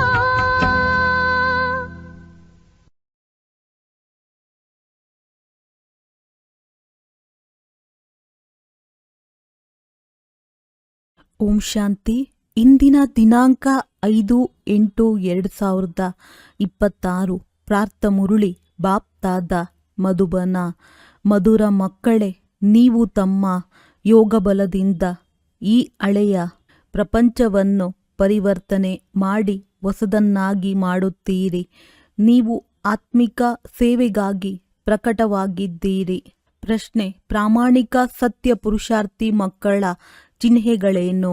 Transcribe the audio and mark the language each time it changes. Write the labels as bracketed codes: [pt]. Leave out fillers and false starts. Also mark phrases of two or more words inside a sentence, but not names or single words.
[kn] ಓಂ ಶಾಂತಿ. ಇಂದಿನ ದಿನಾಂಕ 5/8/2026. ಪ್ರಾರ್ಥ ಮುರುಳಿ ಬಾಪ್ತಾದ ಮಧುಬನ. ಮಧುರ ಮಕ್ಕಳೇ, ನೀವು ತಮ್ಮ ಯೋಗಬಲದಿಂದ ಈ ಹಳೆಯ ಪ್ರಪಂಚವನ್ನು ಪರಿವರ್ತನೆ ಮಾಡಿ ಹೊಸದನ್ನಾಗಿ ಮಾಡುತ್ತೀರಿ. ನೀವು ಆತ್ಮಿಕ ಸೇವೆಗಾಗಿ ಪ್ರಕಟವಾಗಿದ್ದೀರಿ. ಪ್ರಶ್ನೆ: ಪ್ರಾಮಾಣಿಕ ಸತ್ಯ ಪುರುಷಾರ್ಥಿ ಮಕ್ಕಳ ಚಿಹ್ನೆಗಳೇನು?